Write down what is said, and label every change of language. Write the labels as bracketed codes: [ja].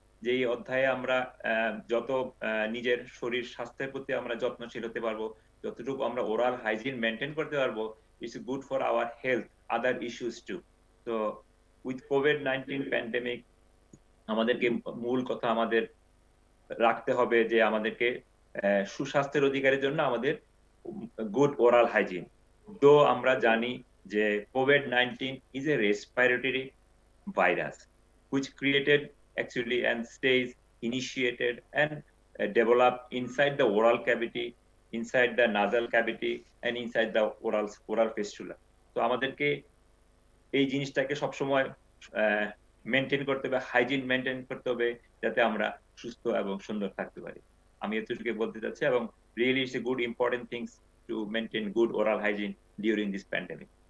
[bn] যে এই অধ্যায়ে আমরা যত নিজের শরীর স্বাস্থ্যের প্রতি আমরা যত্নশীল হতে পারবো, যতটুকু আমরা ওরাল হাইজিন মেনটেন করতে পারবো, [en] It's good for our health, other issues too. [bn] তো উইথ COVID-19 প্যান্ডেমিক আমাদেরকে মূল কথা আমাদের রাখতে হবে যে আমাদেরকে সুস্বাস্থ্যের অধিকারের জন্য আমাদের গুড ওরাল হাইজিন। তো আমরা জানি যে [en] COVID-19 is a respiratory virus which created actually and stays initiated and developed inside the oral cavity, inside the nasal cavity and inside the oral fistula. [bn] তো আমাদেরকে এই জিনিসটাকে সবসময় মেনটেন করতে হবে, হাইজিন মেনটেন করতে হবে, যাতে আমরা সুস্থ এবং সুন্দর থাকতে পারি। আমি এতটুকু বলতে চাচ্ছি। এবং [en] Really it's a good important things to maintain good oral hygiene during this pandemic.